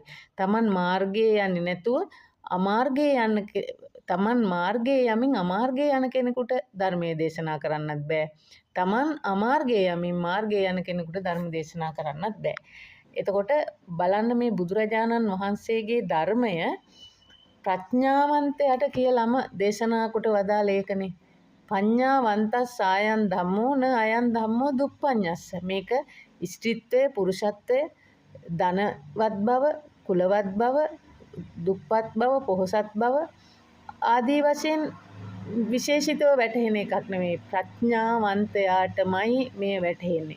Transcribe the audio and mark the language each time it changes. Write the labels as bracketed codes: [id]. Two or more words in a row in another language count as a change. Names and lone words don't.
[si] තමන් මාර්ගයේ යන්නේ නැතුව අමාර්ගයේ යන්න, තමන් මාර්ගයේ යමින් අමාර්ගයේ යන කෙනෙකුට ධර්මයේ දේශනා කරන්නත් බෑ. තමන් අමාර්ගයේ යමින් මාර්ගයේ යන කෙනෙකුට ධර්ම දේශනා කරන්නත් බෑ. එතකොට බලන්න මේ බුදුරජාණන් වහන්සේගේ ධර්මය ප්‍රඥාවන්තයට කියලාම දේශනා කොට වදාළ ඒකනේ. [pi] පඤ්ඤාවන්තස් ආයන් ධම්මෝ න අයන් ධම්මෝ දුප්පඤ්ඤස්ස. [si] මේක ස්ත්‍රීත්වය, පුරුෂත්වය, ධනවත් බව, කුලවත් බව, දුප්පත් බව, පොහොසත් බව ආදී වශයෙන් විශේෂිතව වැටහෙන එකක් නෙමෙයි. ප්‍රඥාවන්තයාටමයි මේ වැටහෙන්නේ.